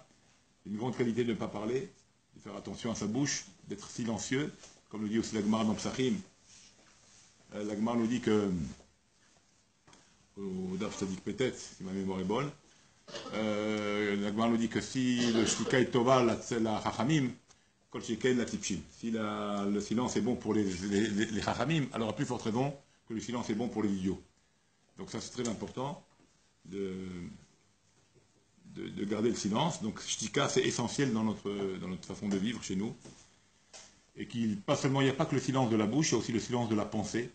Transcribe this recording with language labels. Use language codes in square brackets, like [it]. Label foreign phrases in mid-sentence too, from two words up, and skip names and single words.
[fr] Une grande qualité de ne pas parler, de faire attention à sa bouche, d'être silencieux, comme le dit aussi la Gemara dans Psachim. La Gemara nous dit que, au [he] דף צדיק [fr] peut-être, si ma mémoire est bonne, la Gemara nous dit que si le shtika est [he] טובה לחכמים, כל שכן לטיפשים. [fr] Si le silence est bon pour les chachamim, alors à plus forte raison que le silence est bon pour les idiots. Donc ça c'est très important de garder le silence. Donc shtika c'est essentiel dans notre façon de vivre chez nous. Et pas seulement, il n'y a pas que le silence de la bouche, il y a aussi le silence de la pensée.